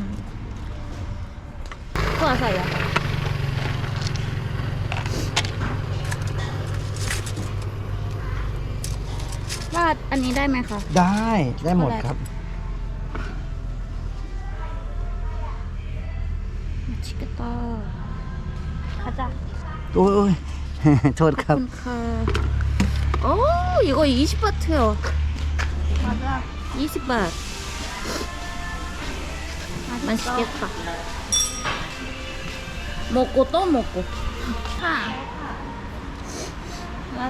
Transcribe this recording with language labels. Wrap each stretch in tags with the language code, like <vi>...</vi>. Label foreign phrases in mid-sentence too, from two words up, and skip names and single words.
<th>ก็ใส่อะราดอันนี้ได้ไหมคะ ได้หมดครับ ชิคก้า</th> <ko>가자.</ko> <th>โอ้ย โทษครับ</th> <ko>오, 이거 20바트요. 맞아. 20바. 맛있겠다. 먹고 또 먹고. 하. 나도.</ko>